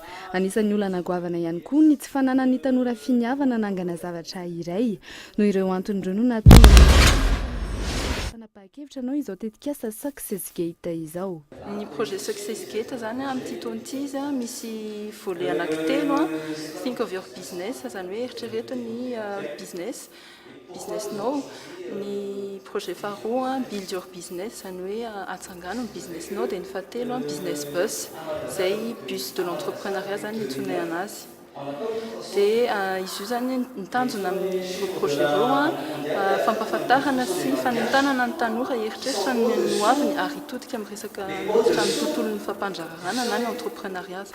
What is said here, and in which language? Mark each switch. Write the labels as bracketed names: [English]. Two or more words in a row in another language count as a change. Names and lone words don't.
[Malagasy] Anisan'ny olana goavana ihany koa ny tsy fananan'ny tanora finiavana nangana zavatra iray. Noho ireo antony no nahatonga Paakevitra anao izao tetikasa Success Gate izao. Ny projet Success Gate zany amin'ity taona ity izy misy volet anankitelo [English] think of your business [Malagasy] zany hoe eritrereto ny business-nao. Ny projet faharoa [English] build your business [Malagasy] zany hoe atsangano ny business-nao dia ny fahatelo business bus zay [French] bus de l'entrepreneuriat [Malagasy] zany nitsonay anazy. Dia izy io zany nitanjona amin'ny projet roa fampahafantarana sy fanentanana ny tanora heritreritra ny hoaviny ary hitodika amin'ny resaka miditra amin'ny tontolon'ny fampandraharana na ny entrepreneuriat.